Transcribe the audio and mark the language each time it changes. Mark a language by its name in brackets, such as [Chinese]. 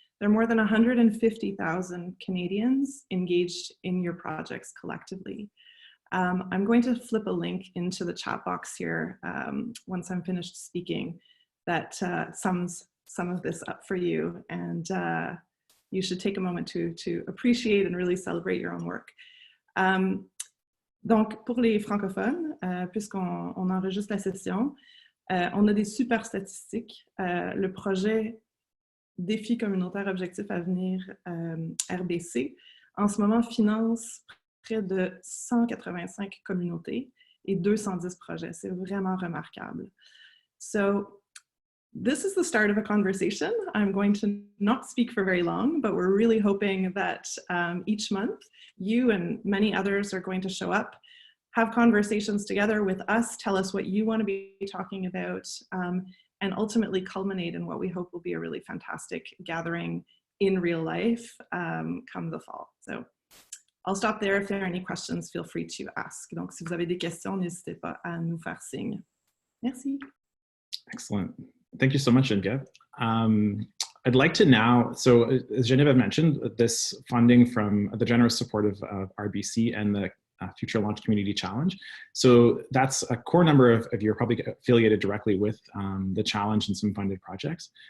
[English] There are more than 150,000 Canadians engaged in your projects collectively. I'm going to flip a link into the chat box here once I'm finished speaking that sums some of this up for you, and you should take a moment to appreciate and really celebrate your own work. [French] Donc, pour les francophones, puisqu'on enregistre la session, on a des super statistiques. Le projet Défi communautaire objectif à venir RBC, en ce moment, finance près de 185 communautés et 210 projets. C'est vraiment remarquable. [English] So, this is the start of a conversation. I'm going to not speak for very long, but we're really hoping that each month, you and many others are going to show up, have conversations together with us, tell us what you want to be talking about, and ultimately culminate in what we hope will be a really fantastic gathering in real life come the fall. So I'll stop there. If there are any questions, feel free to ask. [French] Donc, si vous avez des questions, n'hésitez pas à nous faire signe. Merci. [English] Excellent. Thank you so much, Geneviève. I'd like to now, so as Geneviève mentioned, this funding from the generous support of RBC and the Future Launch Community Challenge. So that's a core number of you are probably affiliated directly with the challenge and some funded projects.